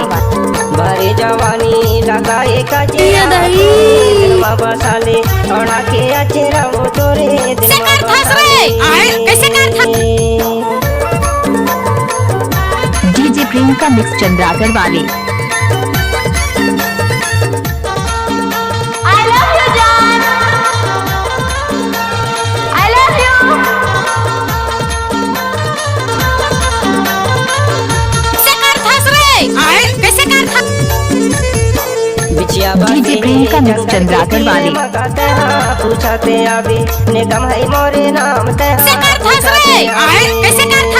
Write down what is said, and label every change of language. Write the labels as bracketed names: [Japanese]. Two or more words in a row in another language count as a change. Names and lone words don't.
[Chhattisgarhi] भरे जवानी लगाए का चेहरा दिल में बसा ले। ओढ़ा के चेहरा वो तोरे दिल में बसा ले। कैसे कर था? डीजे प्रियंका मिक्स चंद्राकर वाले [English] I love you जान। I love you। [Chhattisgarhi] कैसे कर था? बिछिया डीजे प्रियंका मिक्स चंद्राकर वाले पूछाते अभी निगम है मोरे नाम कैसे कर था?